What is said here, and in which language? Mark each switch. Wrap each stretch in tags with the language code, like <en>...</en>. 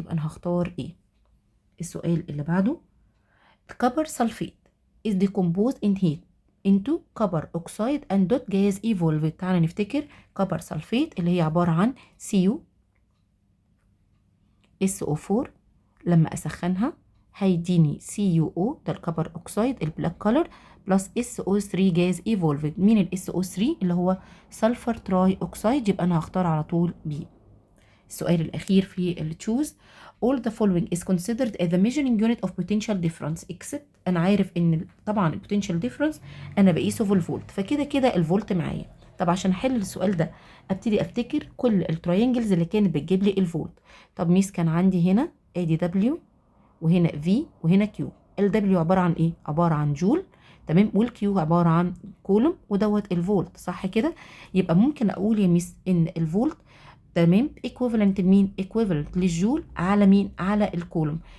<ar>يبقى انا هختار ايه؟ السؤال اللي بعده</ar> <en>copper sulfate is decomposed in heat into copper oxide and dot gas evolved.</en> <ar>تعالى نفتكر copper sulfate اللي هي عبارة عن Cu SO4 لما اسخنها هيديني CuO ده الكبر اوكسايد البلاك كولر بلس SO3 جاز ايفولفد. مين ال SO3؟ اللي هو سلفر تراي اوكسايد، يبقى انا هختار على طول بي. السؤال الاخير في التشوز</ar> <en>all the following is considered as the measuring unit of potential difference except.</en> <ar>انا عارف ان طبعا البوتنشال ديفرنس انا بقيسه في الفولت، فكده كده الفولت معايا. طب عشان احل السؤال ده ابتدي افتكر كل التراينجلز اللي كانت بتجيب لي الفولت. طب ميس كان عندي هنا ادي دبليو وهنا في وهنا كيو. الدبليو عباره عن ايه؟ عباره عن جول، تمام، والكيو عباره عن كولوم، ودوت الفولت، صح كده؟ يبقى ممكن اقول يا ميس ان الفولت تمام ايكويفالنت لمين؟ ايكويفالنت للجول على مين؟ على الكولوم.</ar>